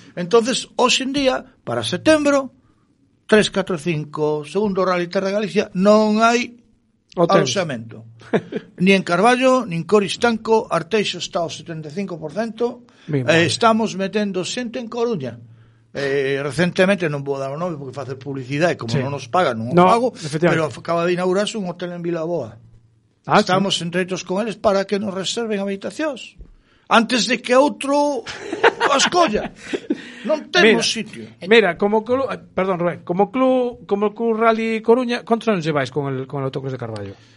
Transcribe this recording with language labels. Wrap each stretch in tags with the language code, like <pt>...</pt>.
<gl>Entonces, hoxe en día, para setembro, 3, 4, 5, segundo Rally Terra de Galicia, non hai aloxamento. Ni en Carballo, ni en Coristanco, Arteixo está ao 75%, estamos metendo xente en Coruña. Recentemente, non vou dar o nome porque facer publicidade, como sí, non nos pagan, non no, o pago, pero acaba de inaugurarse un hotel en Vilaboa. Ah, estamos sí, entreitos con eles para que nos reserven habitacións. Antes de que outro as colla. Non temos mira, sitio.</gl> <es>Mira, como club, perdón, Rubén, como club Rally Coruña, ¿cuántos años lleváis con el autocross de Carballo?</es>